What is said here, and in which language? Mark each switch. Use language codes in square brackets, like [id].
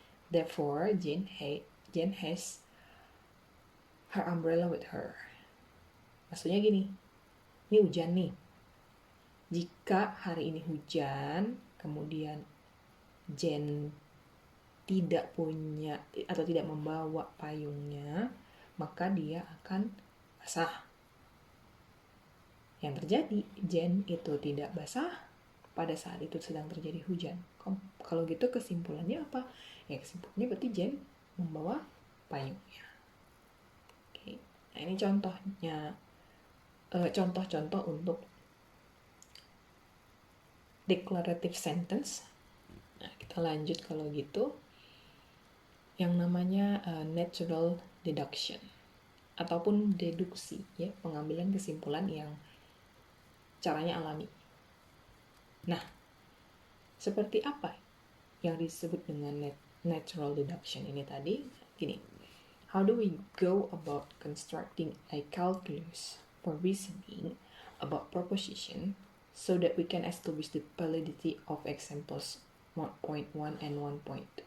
[en] Therefore, Jane has her umbrella with her. [id] Maksudnya gini, ini hujan nih. Jika hari ini hujan, kemudian Jane tidak punya atau tidak membawa payungnya, maka dia akan basah. Yang terjadi, Jane itu tidak basah pada saat itu sedang terjadi hujan. Kalau gitu kesimpulannya apa? Ya, kesimpulannya berarti Jane membawa payungnya. Oke. Nah, ini contohnya, contoh-contoh untuk declarative sentence. Nah, kita lanjut kalau gitu. Yang namanya natural deduction ataupun deduksi, ya, pengambilan kesimpulan yang caranya alami. Nah, seperti apa yang disebut dengan natural deduction ini tadi? [en] Gini, how do we go about constructing a calculus for reasoning about proposition so that we can establish the validity of examples 1.1 and 1.2?